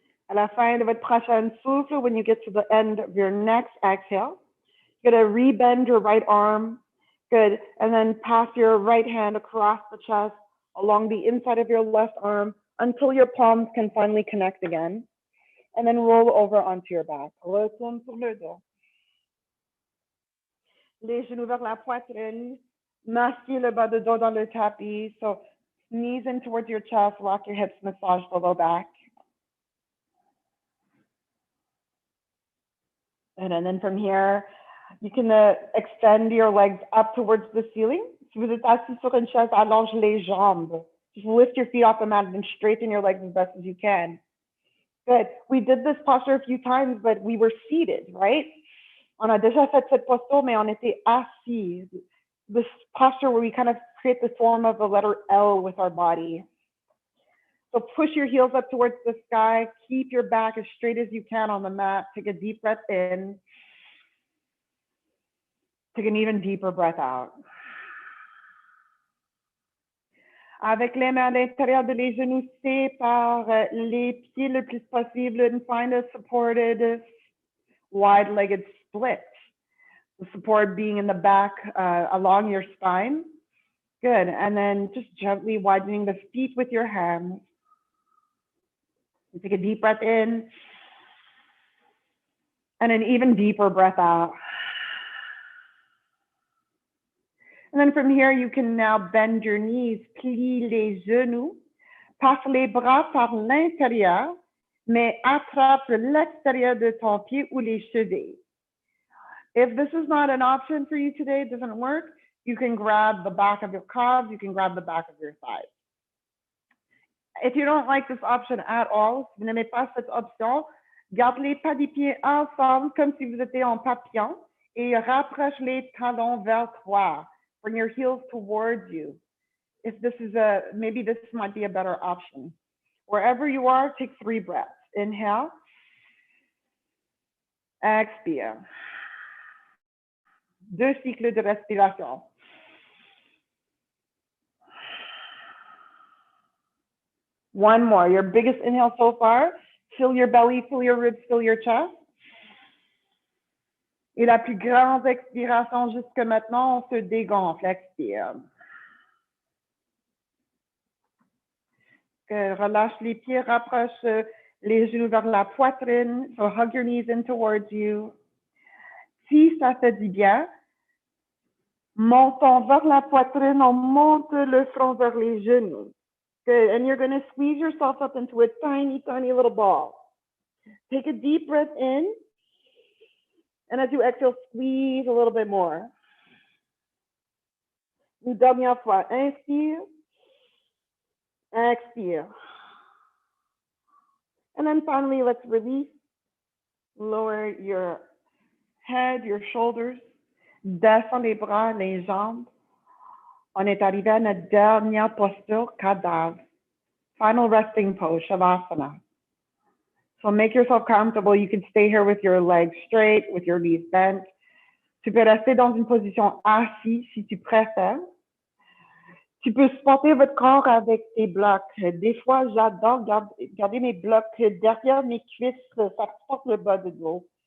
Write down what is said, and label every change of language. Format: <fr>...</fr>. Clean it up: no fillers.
<fr>À la fin de votre prochaine souffle,</fr> <en>when you get to the end of your next exhale, you're going to rebend your right arm. Good. And then pass your right hand across the chest, along the inside of your left arm, until your palms can finally connect again. And then roll over onto your back.</en> <fr>Retourne sur le dos. Les genoux vers la poitrine. Massez le bas de dos dans le tapis.</fr> <en>So knees in towards your chest, rock your hips, massage the low back. And then from here, you can extend your legs up towards the ceiling.</en> <fr>Si vous êtes assis sur une chaise, allonge les jambes.</fr> <en>Just lift your feet off the mat and straighten your legs as best as you can. Good. We did this posture a few times, but we were seated, right? On a déjà fait cette posture, mais on était assis. This posture where we kind of create the form of the letter L with our body. So push your heels up towards the sky. Keep your back as straight as you can on the mat. Take a deep breath in. Take an even deeper breath out.</en> <fr>Avec les mains à l'intérieur de les genoux, sépare les pieds le plus possible</fr> <en>and find a supported wide-legged split. The support being in the back along your spine. Good. And then just gently widening the feet with your hands. You take a deep breath in and an even deeper breath out. And then from here, you can now bend your knees,</en> <fr>plie les genoux, passe les bras par l'intérieur, mais attrape l'extérieur de ton pied ou les chevilles.</fr> <en>If this is not an option for you today, it doesn't work, you can grab the back of your calves, you can grab the back of your thighs. If you don't like this option at all,</en> <fr>si vous n'aimez pas cette option, garde les pas des pieds ensemble comme si vous étiez en papillon et rapproche les talons vers toi.</fr> <en>Bring your heels towards you. If this is maybe this might be a better option. Wherever you are, take 3 breaths. Inhale.</en> <fr>Expire. 2 cycles de respiration.</fr> <en>One more. Your biggest inhale so far. Fill your belly, fill your ribs, fill your chest.</en> <fr>Et la plus grande expiration jusque maintenant, on se dégonfle. Expire. Relâche les pieds, rapproche les genoux vers la poitrine.</fr> <en>So hug your knees in towards you.</en> <fr>Si ça fait du bien, montons vers la poitrine, on monte le front vers les genoux.</fr> <en>Good. And you're going to squeeze yourself up into a tiny, tiny little ball. Take a deep breath in. And as you exhale, squeeze a little bit more.</en> <fr>Une dernière fois. Inspire. Expire.</fr> <en>And then finally, let's release. Lower your head, your shoulders.</en> <fr>Descends les bras, les jambes. On est arrivé à notre dernière posture, cadavre.</fr> <en>Final resting pose, Shavasana. So make yourself comfortable. You can stay here with your legs straight, with your knees bent.</en> <fr>Tu peux rester dans une position assise si tu préfères. Tu peux supporter votre corps avec tes blocs. Des fois, j'adore garder mes blocs derrière mes cuisses. Ça supporte le bas du dos.</fr>